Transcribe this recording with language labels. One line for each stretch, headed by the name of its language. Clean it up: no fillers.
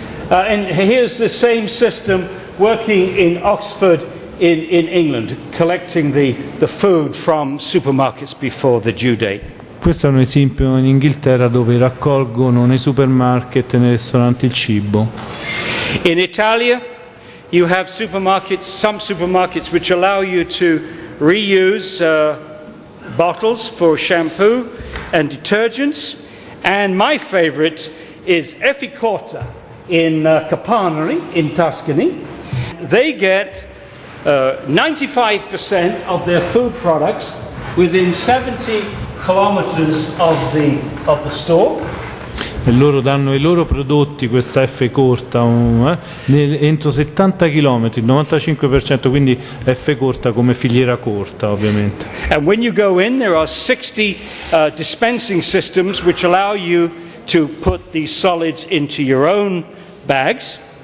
English: And here's the same system working in Oxford in England, collecting the food from supermarkets before the due date.
Italian: Questo è un esempio in Inghilterra dove raccolgono nei supermarket e nei ristoranti il cibo.
English: In Italia you have some supermarkets which allow you to reuse bottles for shampoo and detergents, and my favorite is Efficorta in Capanari in Tuscany. They get 95% of their food products within 70 kilometers of the store.
Italian: E loro danno i loro prodotti, questa F corta, entro 70 km, il 95%, quindi F corta come filiera corta ovviamente.
English: And when you go in, there are 60 dispensing systems which allow you to put these solids into your own bags.